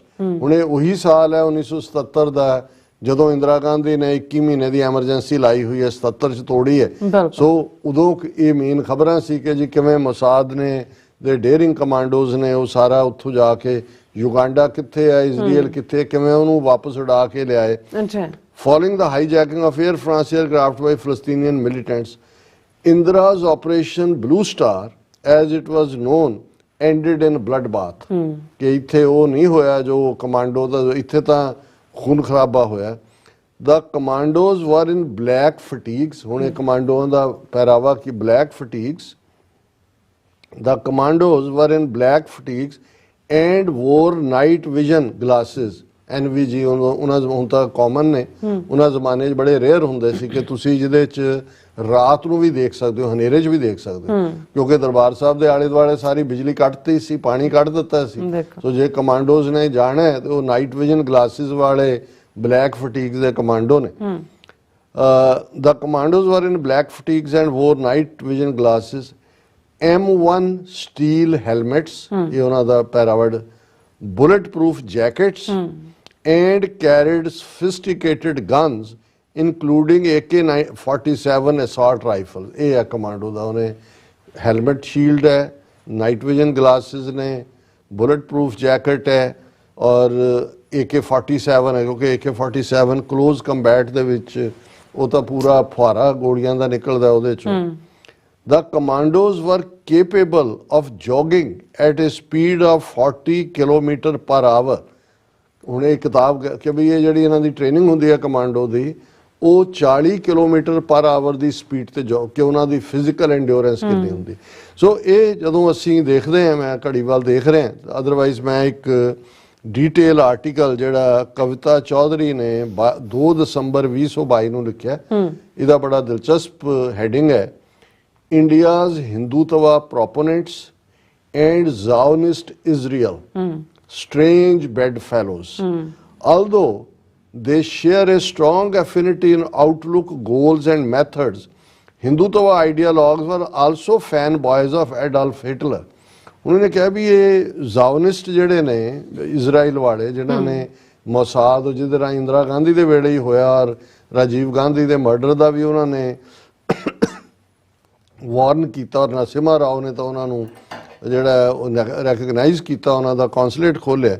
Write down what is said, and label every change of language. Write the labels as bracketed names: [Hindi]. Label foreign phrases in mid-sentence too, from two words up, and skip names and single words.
[Punjabi] ਹੁਣ ਇਹ ਉਹੀ ਸਾਲ ਹੈ 1977 ਦਾ ਜਦੋਂ ਇੰਦਰਾ ਗਾਂਧੀ ਨੇ 21 ਮਹੀਨੇ ਦੀ ਐਮਰਜੈਂਸੀ ਲਾਈ ਹੋਈ ਹੈ, 77 ਚ ਤੋੜੀ ਹੈ। ਸੋ ਉਦੋਂ ਇਹ ਮੇਨ ਖਬਰਾਂ ਸੀ ਕਿ ਜੀ ਕਿਵੇਂ ਮੋਸਾਦ ਨੇ ਦੇ ਡੇਅਰਿੰਗ ਕਮਾਂਡੋਜ਼ ਨੇ ਉਹ ਸਾਰਾ ਉੱਥੋਂ ਜਾ ਕੇ ਯੂਗਾਂਡਾ ਕਿੱਥੇ ਹੈ, ਇਜ਼ਰਾਈਲ ਕਿੱਥੇ, ਕਿਵੇਂ ਉਹਨੂੰ ਵਾਪਸ ਉਡਾ ਕੇ ਲਿਆਏ। [English] Following the hijacking of Air France aircraft by Palestinian militants, Indira's Operation Blue Star, as it was known, ended in bloodbath। [Punjabi] ਕਿ ਇੱਥੇ ਉਹ ਨਹੀਂ ਹੋਇਆ ਜੋ ਕਮਾਂਡੋ ਦਾ, ਇੱਥੇ ਤਾਂ ਖੂਨ ਖਰਾਬਾ ਹੋਇਆ। [English] The commandos were in black fatigues। [Punjabi] ਹੁਣ ਇਹ ਕਮਾਂਡੋਆਂ ਦਾ ਪਹਿਰਾਵਾ ਕੀ [English] black fatigues। The commandos were in black fatigues and wore night vision glasses। [Punjabi] NVG ਉਹਨਾਂ ਹੁਣ ਤਾਂ ਕਾਮਨ ਨੇ, ਉਹਨਾਂ ਜ਼ਮਾਨੇ 'ਚ ਬੜੇ ਰੇਅਰ ਹੁੰਦੇ ਸੀ ਕਿ ਤੁਸੀਂ ਜਿਹਦੇ 'ਚ ਰਾਤ ਨੂੰ ਵੀ ਦੇਖ ਸਕਦੇ ਹੋ, ਹਨੇਰੇ 'ਚ ਵੀ ਦੇਖ ਸਕਦੇ ਹੋ, ਕਿਉਂਕਿ ਦਰਬਾਰ ਸਾਹਿਬ ਦੇ ਆਲੇ ਦੁਆਲੇ ਸਾਰੀ ਬਿਜਲੀ ਕੱਟਤੀ ਸੀ, ਪਾਣੀ ਕੱਢ ਦਿੱਤਾ ਸੀ। ਸੋ ਜੇ ਕਮਾਂਡੋਜ਼ ਨੇ ਜਾਣਾ ਹੈ ਤੇ ਉਹ [English] night vision glasses [Punjabi] ਵਾਲੇ [English] black fatigues [Punjabi] ਦੇ ਕਮਾਂਡੋ ਨੇ। [English] The commandos were in black fatigues and wore night vision glasses, M1 steel helmets, [Punjabi] ਇਹ ਉਹਨਾਂ ਦਾ ਪੈਰਾਵਰਡ, [English] bulletproof jackets, and carried sophisticated guns including AK-47 assault rifle. [Punjabi] ਇਹ ਹੈ ਕਮਾਂਡੋ ਦਾ। ਉਹਨੇ [English] helmet shield [Punjabi] ਹੈ, [English] night vision glasses [Punjabi] ਨੇ, [English] bullet proof jacket [Punjabi] ਹੈ ਔਰ AK-47 ਹੈ, ਕਿਉਂਕਿ AK-47 [English] close combat [Punjabi] ਦੇ ਵਿੱਚ ਉਹ ਤਾਂ ਪੂਰਾ ਫੁਹਾਰਾ ਗੋਲੀਆਂ ਦਾ ਨਿਕਲਦਾ ਉਹਦੇ ਚੋਂ। [English] The commandos were capable of jogging at a speed of 40 km/h. [Punjabi] ਹੁਣ ਇਹ ਕਿਤਾਬ ਕਿ ਵੀ ਇਹ ਜਿਹੜੀ ਇਹਨਾਂ ਦੀ ਟ੍ਰੇਨਿੰਗ ਹੁੰਦੀ ਹੈ ਕਮਾਂਡੋ ਦੀ, ਉਹ 40 km/h ਦੀ ਸਪੀਡ ਤੇ ਜੋ ਕਿ ਉਹਨਾਂ ਦੀ [English] physical endurance [Punjabi] ਕਿੰਨੀ ਹੁੰਦੀ। ਸੋ ਇਹ ਜਦੋਂ ਅਸੀਂ ਦੇਖਦੇ ਹਾਂ, ਮੈਂ ਘੜੀ ਵੱਲ ਦੇਖ ਰਿਹਾ, ਅਦਰਵਾਈਜ਼ ਮੈਂ ਇੱਕ [English] detail article [Punjabi] ਜਿਹੜਾ ਕਵਿਤਾ ਚੌਧਰੀ ਨੇ 2 ਦਸੰਬਰ 2022 ਨੂੰ ਲਿਖਿਆ, ਇਹਦਾ ਬੜਾ ਦਿਲਚਸਪ ਹੈਡਿੰਗ ਹੈ, [English] India's Hindutva proponents and Zionist Israel, strange bedfellows. Although they share a strong affinity in outlook, goals and methods, Hindutva ideologues were also fanboys of Adolf Hitler. [Hindi] उन्होंने कहा भी ये [Punjabi] ਜ਼ਾਓਨਿਸਟ ਜਿਹੜੇ ਨੇ ਇਜ਼ਰਾਈਲ ਵਾਲੇ ਜਿਨ੍ਹਾਂ ਨੇ ਮੋਸਾਦ ਜਿਹਦੇ ਰਾਹੀਂ ਇੰਦਰਾ ਗਾਂਧੀ ਦੇ ਵੇਲੇ ਹੀ ਹੋਇਆ ਔਰ ਰਾਜੀਵ ਗਾਂਧੀ ਦੇ ਮਰਡਰ ਦਾ ਵੀ ਉਹਨਾਂ ਨੇ ਵਾਰਨ ਕੀਤਾ ਔਰ ਨਰਸਿਮਹਾ ਰਾਓ ਨੇ ਤਾਂ ਉਹਨਾਂ ਨੂੰ ਜਿਹੜਾ ਰੈਕਗਨਾਈਜ਼ ਕੀਤਾ, ਉਹਨਾਂ ਦਾ ਕੌਂਸੂਲੇਟ ਖੋਲ੍ਹਿਆ।